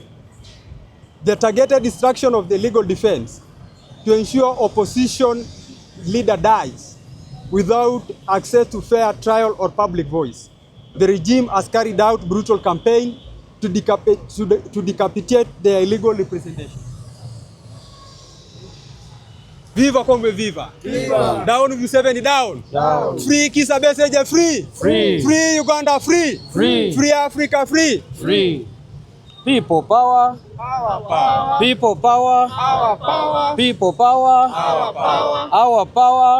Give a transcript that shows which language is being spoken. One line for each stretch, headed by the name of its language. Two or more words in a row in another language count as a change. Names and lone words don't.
English: The targeted destruction of the legal defense to ensure opposition leader dies without access to fair trial or public voice. The regime has carried out brutal campaign to decapitate their illegal representation. Viva Congo, viva! Viva! Down Museveni, down! Down! Free Kizza Besigye, free! Free! Free Uganda, free! Free! Free Africa, free! Free! People power! Our power. People power! Our power. People power! Our power. Our power!